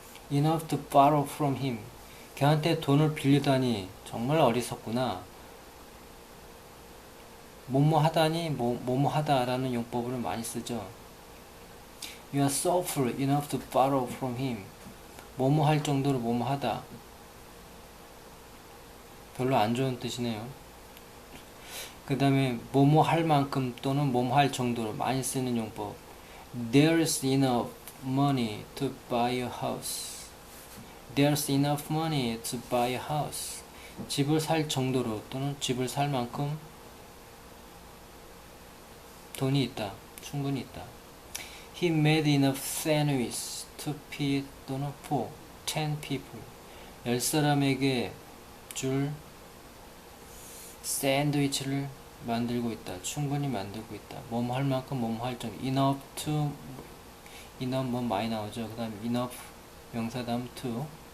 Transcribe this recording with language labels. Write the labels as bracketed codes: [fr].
[en] enough to borrow from him. [ko] 걔한테 돈을 빌리다니 정말 어리석구나. 뭐뭐 하다니 뭐뭐 하다라는 용법으로 많이 쓰죠. [en] You are so full enough to borrow from him. [ko] 뭐뭐 할 정도로 뭐뭐 하다. 별로 안 좋은 뜻이네요. 그 다음에 뭐뭐 할 만큼 또는 뭐뭐 할 정도로 많이 쓰는 용법. [en] There's enough money to buy a house. There's enough money to buy a house. [ko] 집을 살 정도로 또는 집을 살 만큼 돈이 있다. 충분히 있다. [en] He made enough sandwiches to feed [ko] 또는 [en] for 10 people. [ko] 10사람에게 줄 샌드위치를 만들고 있다. 충분히 만들고 있다. 뭐뭐 할 만큼 뭐뭐 할 정도. enough to enough 뭐 많이 나오죠. 그 다음 enough 명사 다음 to.